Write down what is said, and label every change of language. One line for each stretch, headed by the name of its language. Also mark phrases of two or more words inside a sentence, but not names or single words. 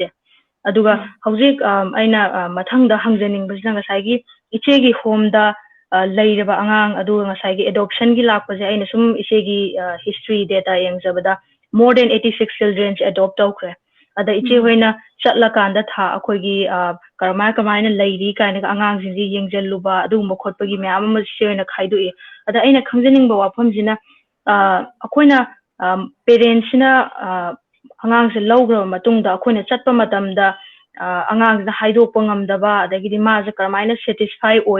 Manipuri: ꯑꯗꯨꯒ ꯍꯧꯖꯤꯛ ꯑꯩꯅ ꯃꯊꯪꯗ ꯍꯪꯖꯅꯤꯡꯕꯁꯤꯅ ꯉꯁꯥꯏꯒꯤ ꯏꯆꯦꯒꯤ ꯍꯣꯝꯗ ꯂꯩꯔꯕ ꯑꯉꯥꯡ ꯑꯗꯨꯒ ꯉꯁꯥꯏꯒꯤ ꯑꯦꯗꯣꯞꯁꯟꯒꯤ ꯂꯥꯛꯄꯁꯦ ꯑꯩꯅ ꯁꯨꯝ ꯏꯆꯦꯒꯤ
English: history data
Manipuri: ꯌꯦꯡꯖꯕꯗ
English: more than 86 children adopt
Manipuri: ꯇꯧꯈ꯭ꯔꯦ ꯑꯗ ꯏꯆꯦ ꯍꯣꯏꯅ ꯆꯠꯂꯀꯥꯟꯗ ꯑꯩꯈꯣꯏꯒꯤ ꯀꯃꯥꯏꯅ ꯂꯩꯔꯤ ꯀꯥꯏꯅꯒ ꯑꯉꯥꯡꯁꯤꯡꯁꯦ ꯌꯦꯡꯖꯜꯂꯨꯕ ꯑꯗꯨꯒꯨꯝꯕ ꯈꯣꯠꯄꯒꯤ ꯃꯌꯥꯝ ꯑꯃ ꯏꯆꯦ ꯍꯣꯏꯅ ꯈꯥꯏꯗꯣꯛꯏ ꯑꯗ ꯑꯩꯅ ꯈꯪꯖꯅꯤꯡꯕ ꯋꯥꯐꯝꯁꯤꯅ ꯑꯩꯈꯣꯏꯅ ꯄꯦꯔꯦꯟꯁꯁꯤꯅ ꯑꯉꯥꯡꯁꯦ ꯂꯧꯈ꯭ꯔꯕ ꯃꯇꯨꯡꯗ ꯑꯩꯈꯣꯏꯅ ꯆꯠꯄ ꯃꯇꯝꯗ ꯑꯉꯥꯡꯁꯤꯅ ꯍꯥꯏꯗꯣꯛꯄ ꯉꯝꯗꯕ ꯑꯗꯒꯤꯗꯤ ꯃꯥꯁꯦ ꯀꯔꯝꯃꯥꯏꯅ ꯁꯦꯇꯤꯁꯐꯥꯏ ꯑꯣꯏ